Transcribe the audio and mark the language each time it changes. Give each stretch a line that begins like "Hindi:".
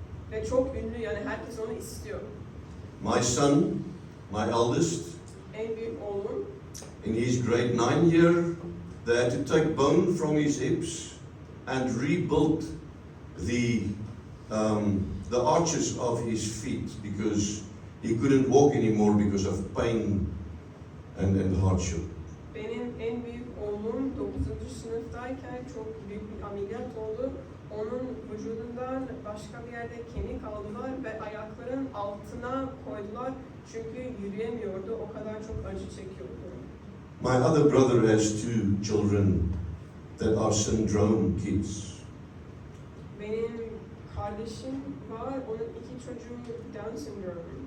Turkish: Ve çok ünlü, yani herkes onu istiyor.
English: My son, my eldest,
Turkish: En büyük oğlum,
English: in his grade 9 year, they had to take bone from his hips and rebuild the arches of his feet because he couldn't walk anymore because of pain and hardship.
Turkish: benim en büyük oğlum 9. sınıftayken çok büyük bir ameliyat oldu. Onun vücudundan başka bir yerde kemik aldılar ve ayakların altına koydular çünkü yürüyemiyordu, o kadar çok acı çekiyordu.
English: My other brother has two children that are syndrome kids.
Turkish: Benim kardeşim var, onun 2 çocuğu Down syndrome.